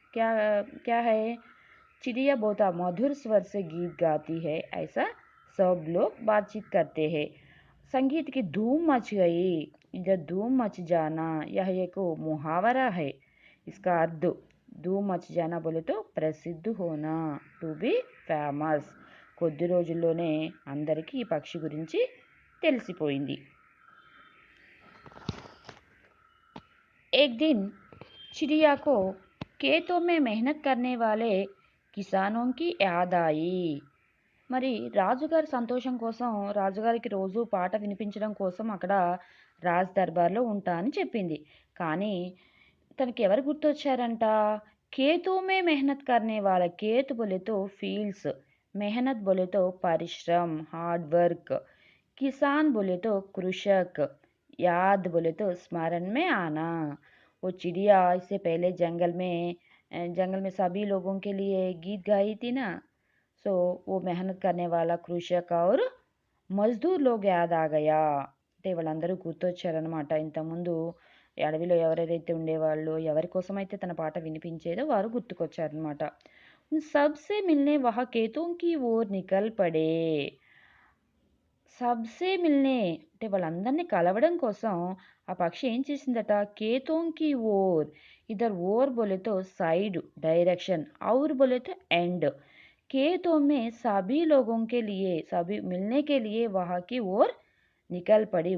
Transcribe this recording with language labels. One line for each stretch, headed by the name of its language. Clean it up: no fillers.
Hindi: क्या क्या है? चिड़िया बहुत मधुर स्वर से गीत गाती है, ऐसा सब लोग बातचीत करते हैं. संगीत की धूम मच गई. इधर धूम मच जाना यह एक मुहावरा है. इसका अर्थ धूम मच जाना बोले तो ప్రసిద్ధ होना,
English: To be famous.
Telugu: కొద్ది రోజుల్లోనే అందరికీ ఈ పక్షి గురించి తెలిసిపోయింది.
Hindi: एक दिन चिड़िया को खेतों में मेहनत करने वाले కిసానోं की याद आई.
Telugu: మరి రాజుగారి సంతోషం కోసం రాజుగారికి రోజు పాట వినిపించడం కోసం అక్కడ రాజ్ దర్బార్లో ఉంటా అని చెప్పింది. కానీ తనకి ఎవరు గుర్తొచ్చారంట?
Hindi: खेतों में मेहनत करने वाला. खेत बोले तो फील्ड्स, मेहनत बोले तो परिश्रम, हार्ड वर्क. किसान बोले तो कृषक, याद बोले तो स्मरण में आना. वो चिड़िया इससे पहले जंगल में सभी लोगों के लिए गीत गाई थी ना. सो वो मेहनत करने वाला कृषक और మజ్దూర్ లోగ్ యాద్ ఆ గయా.
Telugu: అంటే వాళ్ళందరూ గుర్తొచ్చారనమాట. ఇంతకుముందు అడవిలో ఎవరెవరైతే ఉండేవాళ్ళు, ఎవరి కోసమైతే తన పాట వినిపించేదో వారు గుర్తుకొచ్చారనమాట.
Hindi: सबसे मिलने वह खेतों की ओर निकल पड़े. సబ్సే మిల్నే
Telugu: అంటే వాళ్ళందరినీ కలవడం కోసం ఆ పక్షి ఏం చేసిందట కేతోంకి ఓర్
Hindi: इधर ओर बोले तो साइड डायरेक्शन और बोले तो एंड खेतों में सभी लोगों के लिए सभी मिलने के लिए वहां की ओर निकल पड़ी।